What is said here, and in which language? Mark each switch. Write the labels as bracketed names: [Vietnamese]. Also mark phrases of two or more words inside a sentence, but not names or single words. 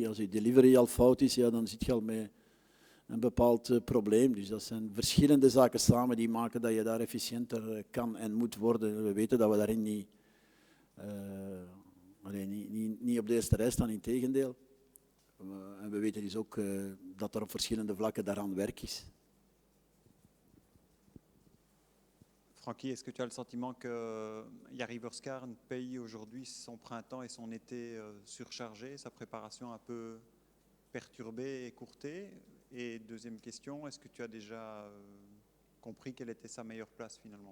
[Dutch] Als je delivery al fout is, ja, dan zit je al met een bepaald probleem. Dus dat zijn verschillende zaken samen die maken dat je daar efficiënter kan en moet worden. We weten dat we daarin niet op de eerste rij staan, integendeel. En we weten dus ook dat er op verschillende vlakken daaraan werk is. [French] Francky, est-ce que tu as le sentiment que Jari Vorskarn paye aujourd'hui son printemps et son été surchargé, sa préparation un peu perturbée, écourtée? Et deuxième question, est-ce que tu as déjà compris quelle était sa meilleure place finalement?